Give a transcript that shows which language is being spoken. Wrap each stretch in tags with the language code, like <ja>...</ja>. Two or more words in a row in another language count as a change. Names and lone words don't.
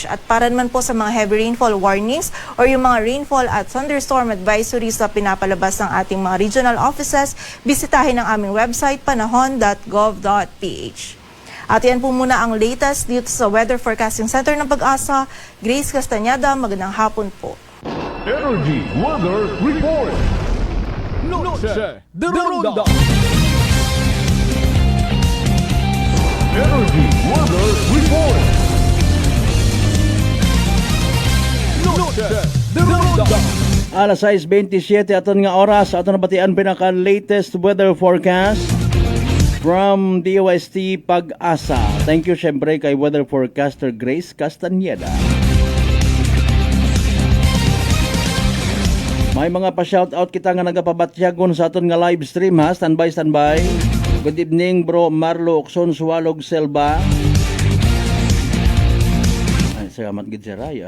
<tl>At para naman po sa mga</tl> <en>heavy rainfall warnings or</en> <tl>yung mga rainfall at</tl> <en>thunderstorm advisories</en> <tl>na pinapalabas ng ating mga</tl> <en>regional offices,</en> <tl>bisitahin ang aming website, panahon.gov.ph. At yan po muna ang latest dito sa Weather Forecasting Center ng Pag-asa. Grace Castañeda, magandang hapon po.</tl> <hil>Energy Weather Report. Noche de Ronda. Energy Weather Report. Noche de Ronda. Alas 6:27 aton nga oras, aton nabatian pinaka-latest</hil> <en>weather forecast from</en> <hil>DOST Pag-asa.</hil> <en>Thank you</en> <hil>syempre kay</hil> <en>weather forecaster</en> <hil>Grace Castañeda. May mga pa-shoutout kita nga nagapabatyagon sa aton nga</hil> <en>live stream</en> <hil>ha. Standby.</hil> <en>Good evening bro Marlo Okson Suwalog Selva.</en> <hil>Ay, salamat gid sir.</hil>